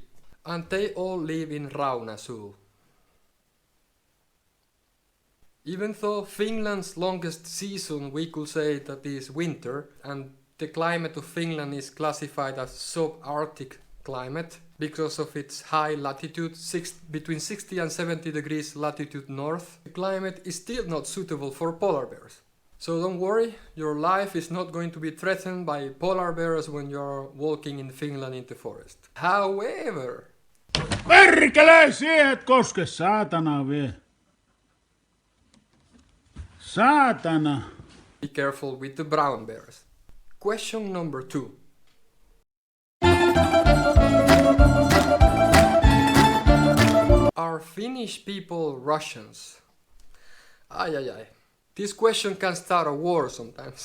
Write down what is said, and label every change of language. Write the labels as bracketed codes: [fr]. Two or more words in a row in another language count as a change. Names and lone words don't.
[en] And they all live in Rauna Zoo. Even though Finland's longest season, we could say that is winter, and the climate of Finland is classified as subarctic climate because of its high latitude, between 60 and 70 degrees latitude north, the climate is still not suitable for polar bears. So don't worry, your life is not going to be threatened by polar bears when you're walking in Finland in the forest. However... [fi] Perkele, siihen et koske, saatana vie. Saatana. [en] Be careful with the brown bears. Question number 2. Are Finnish people Russians? Ay ay ay. This question can start a war sometimes.